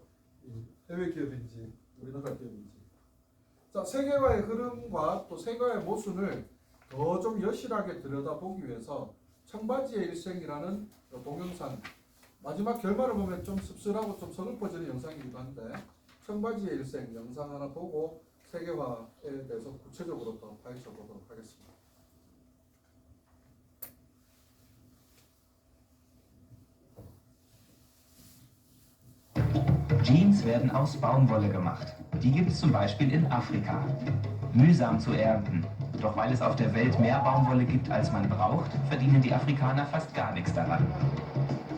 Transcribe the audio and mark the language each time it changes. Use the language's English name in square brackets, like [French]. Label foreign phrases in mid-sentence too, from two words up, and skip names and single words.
[Korean] 해외 기업인지 우리나라 기업인지. 자, 세계화의 흐름과 또 세계화의 모순을 더 좀 여실하게 들여다보기 위해서 청바지의 일생이라는 동영상, 마지막 결말을 보면 좀 씁쓸하고 좀 서글퍼지는 영상이기도 한데 청바지의 일생 영상 하나 보고 세계화에 대해서 구체적으로 더 파헤쳐 보도록 하겠습니다. [German] Jeans werden aus Baumwolle gemacht. Die gibt es zum Beispiel in Afrika. Mühsam zu ernten. Doch weil es auf der Welt mehr Baumwolle gibt, als man braucht, verdienen die Afrikaner fast gar nichts daran.